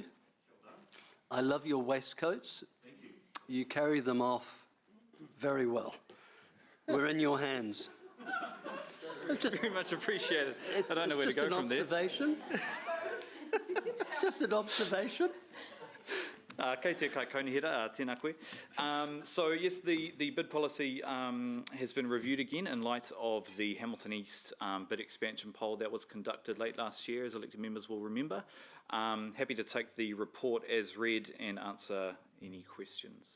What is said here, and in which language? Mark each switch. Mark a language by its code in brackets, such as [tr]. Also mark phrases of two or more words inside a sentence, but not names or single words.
[en] I love your waistcoats. Thank you. You carry them off very well. We're in your hands. Very much appreciated. I don't know where to go from there. It's just an observation. [mi] Kei te kai kaunihira, tēnā koe. [en] So yes, the bid policy has been reviewed again in light of the Hamilton East bid expansion poll that was conducted late last year, as elected members will remember. Happy to take the report as read and answer any questions.